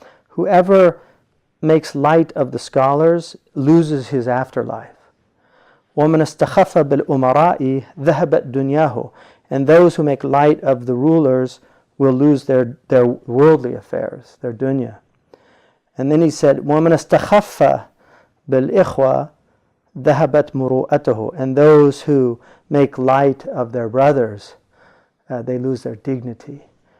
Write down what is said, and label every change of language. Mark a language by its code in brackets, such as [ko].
[en] Whoever makes light of the scholars loses his afterlife. [ar] وَمَنْ اسْتَخَفَّ بِالْأُمَرَاءِ ذَهَبَتْ دُنْيَاهُ. [en] And those who make light of the rulers will lose their worldly affairs, their dunya. And then he said, [ar] وَمَنْ اسْتَخَفَّ بِالْإِخْوَةِ ذَهَبَتْ مُرُوءَتُهُ. [en] And those who make light of their brothers, they lose their dignity.